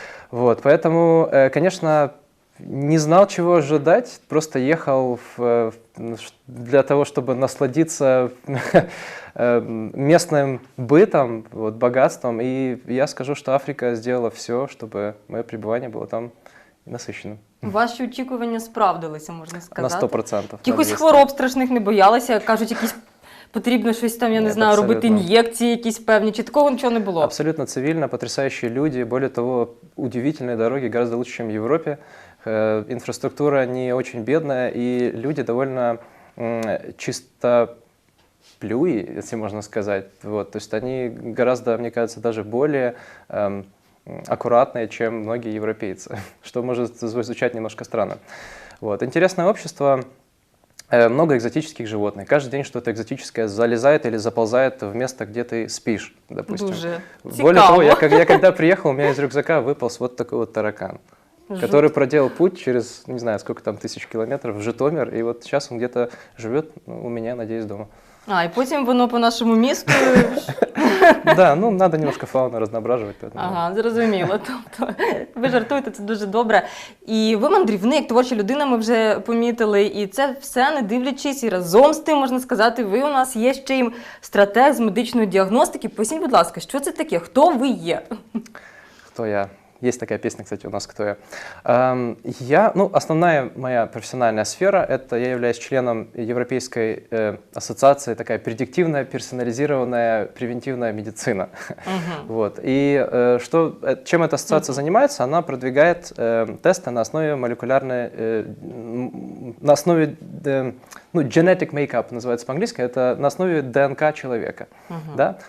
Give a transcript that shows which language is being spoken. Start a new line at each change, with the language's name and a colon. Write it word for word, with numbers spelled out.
Russian: Вот, поэтому, конечно, не знал, чего ожидать, просто ехал в, для того, чтобы насладиться местным бытом, вот, богатством. И я скажу, что Африка сделала все, чтобы мое пребывание было там насыщенным.
Ukrainian: Ваші очікування справдилися, можна сказати. На сто відсотків. Якихось хвороб страшних не боялися, кажуть, якісь... Потрібно щось там, я не Нет, знаю, абсолютно. Робити инъекции якісь певні, чи такого нічого не було?
Russian: Абсолютно цивильно, потрясающие люди, более того, удивительные дороги, гораздо лучше, чем в Европе. Э, инфраструктура не очень бедная, и люди довольно э, чисто плюи, если можно сказать. Вот. То есть они гораздо, мне кажется, даже более эм, аккуратные, чем многие европейцы, что может звучать немножко странно. Вот. Интересное общество, э, много экзотических животных. Каждый день что-то экзотическое залезает или заползает в место, где ты спишь, допустим.
Ukrainian: Дуже
Russian: Более
Ukrainian: цікаво.
Russian: того, я, я когда приехал, у меня из рюкзака выполз вот такой вот таракан. Жут. Который проделал путь через, не знаю, сколько там тысяч километров в Житомир, и вот сейчас он где-то живет, ну, у меня, надеюсь, дома.
Ukrainian: А, і потім воно по нашому місту.
Russian: Да, ну, надо немножко фауну разноображивать. поэтому-
Ukrainian: Ага, зрозуміло. Тобто ви жартуєте, це дуже добре. І ви мандрівник, творча людина, ми вже помітили. І це все не дивлячись, і разом з тим, можна сказати, ви у нас є ще й стратег з медичної діагностики. Поясніть, будь ласка, що це таке? Хто ви є?
Russian: Кто я? Есть такая песня, кстати, у нас «Кто я». Эм, я, ну, основная моя профессиональная сфера – это я являюсь членом Европейской э, ассоциации, такая предиктивная, персонализированная, превентивная медицина. Мгм. Вот. И э, что, э, чем эта ассоциация занимается? Она продвигает э, тесты на основе молекулярной, э, м, на основе, э, ну, genetic makeup называется по-английски, это на основе ДНК человека. Да?